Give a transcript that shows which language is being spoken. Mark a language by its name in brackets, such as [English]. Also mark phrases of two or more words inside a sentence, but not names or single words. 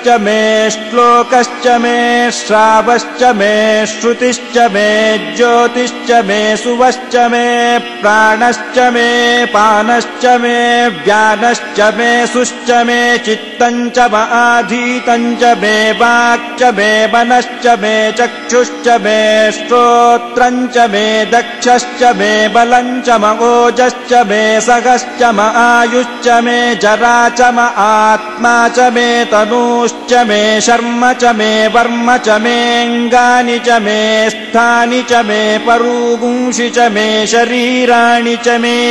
[Sanskrit] മേ ശ്ലോകശ്ച മേ ശ്രാവശ്ച മേ ശ്രുതിശ്ച മേ ജ്യോതിശ്ച മേ സുവശ്ച മേ പ്രാണശ്ച മേ പാനശ്ച മേ വ്യാനശ്ച മേ സുശ്ച മേ ചിത്തം ച ആധീതം ച മേ വാക്ച മേ മനശ്ച മേ ചക്ഷുശ്ച മേ ശ്രോത്ര मे दक्षश्च मे बलञ्च ओजश्च मे सहश्च आयुश्च मे जरा च आत्मा च मे तनूश्च मे शर्म च मे वर्म च मेऽङ्गानि च मे स्थानि च मे परूगुंषि च मे शरीराणि च मे